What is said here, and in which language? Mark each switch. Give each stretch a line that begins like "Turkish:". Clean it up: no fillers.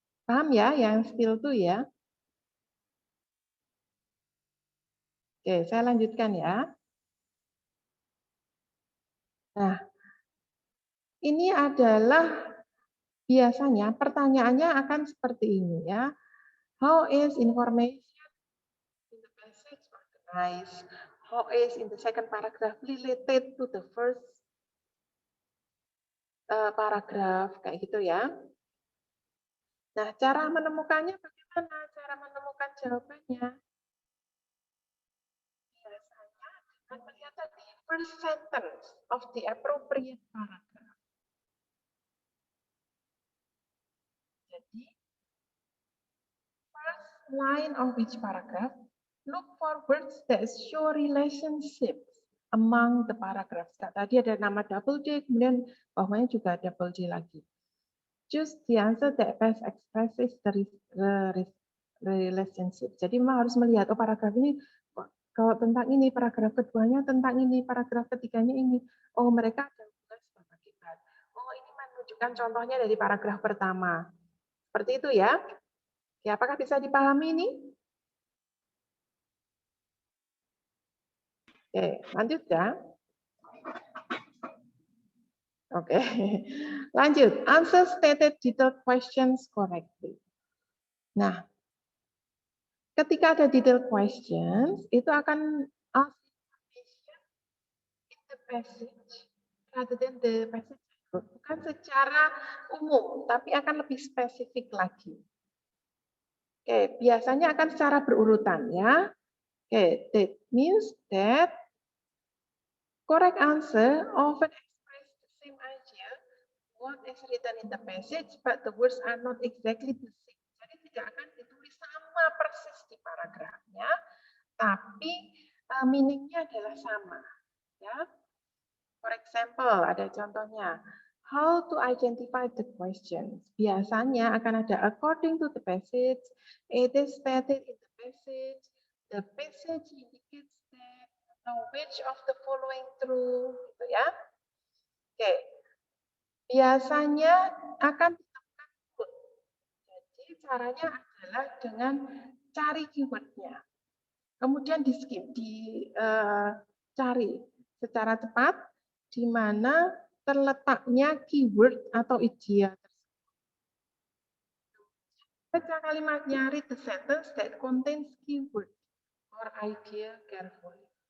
Indonesian: Paham ya yang still tuh ya? Oke, saya lanjutkan ya. Nah, ini adalah biasanya pertanyaannya akan seperti ini ya.
English: How is information in the passage organized? How is in the second paragraph related to the first paragraph
Indonesian: kayak gitu ya. Nah, cara menemukannya bagaimana? Cara menemukan jawabannya? Biasanya dengan melihat tadi
English: first sentence of the appropriate paragraph.
Indonesian: Jadi, first
English: line of each paragraph, look for words that show relationships among the paragraphs.
Indonesian: Tadi ada nama double D, kemudian bawahnya juga double D lagi.
English: Choose the answer that best expresses the relationship.
Indonesian: Jadi memang harus melihat, oh paragraf ini kalau tentang ini, paragraf keduanya tentang ini, paragraf ketiganya ini. Oh mereka ada hubungan sebab akibat. Oh ini menunjukkan contohnya dari paragraf pertama. Seperti itu ya. Ya, apakah bisa dipahami ini? Oke, lanjut ya. Oke, lanjut.
English: Answer stated detailed questions correctly.
Indonesian: Nah, ketika ada
English: detailed questions,
Indonesian: itu akan
English: ask information in the passage rather than the passage.
Indonesian: Bukan secara umum, tapi akan lebih spesifik lagi. Oke, biasanya akan secara berurutan ya.
English: Oke, that means that correct answer often express the same idea what is written in the passage, but the words are not exactly the same.
Indonesian: Jadi tidak akan ditulis sama persis di paragrafnya, tapi meaningnya adalah sama. Ya,
English: for example,
Indonesian: ada contohnya.
English: How to identify the questions.
Indonesian: Biasanya akan ada
English: according to the passage, it is stated in the passage indicates that, which of the following true,
Indonesian: gitu ya. Oke, biasanya akan ditemukan keyword. Jadi caranya adalah dengan cari keywordnya, kemudian di skip, dicari secara cepat di mana terletaknya keyword atau idea tersebut. Baca kalimatnya,
English: read the sentence that contains keyword or idea carefully.